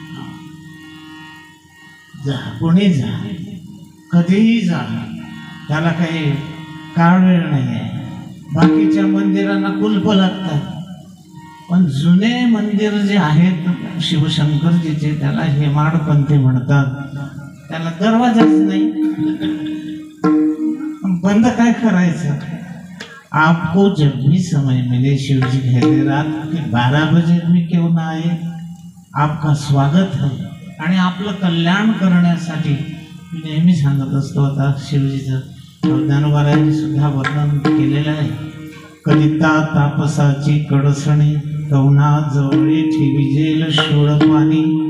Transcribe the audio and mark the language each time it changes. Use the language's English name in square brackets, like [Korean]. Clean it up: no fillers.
[Marathi] जा, कोणी जा, कधीही जा, त्याला काही काळ वेळ नाही आहे। बाकीच्या मंदिरांना कुलप लागतात, पण जुने मंदिर जे आहेत शिवशंकरजीचे, त्याला हेमाडपंथी म्हणतात, त्याला दरवाजाच नाही। बंद काय करायचं? [Hindi] आपको जब भी समय मिले, शिवजी कहते रात के 12 बजे भी क्यों ना आए, आपका स्वागत है। [Marathi] आणि आपलं कल्याण करण्यासाठी मी नेहमी सांगत असतो। आता शिवजीचं ज्ञानोबारायांनी सुद्धा वर्णन केलेलं आहे। कलिता तापसाची कडसणी, कवना जवळी ठेविजेल शोळ पाणी।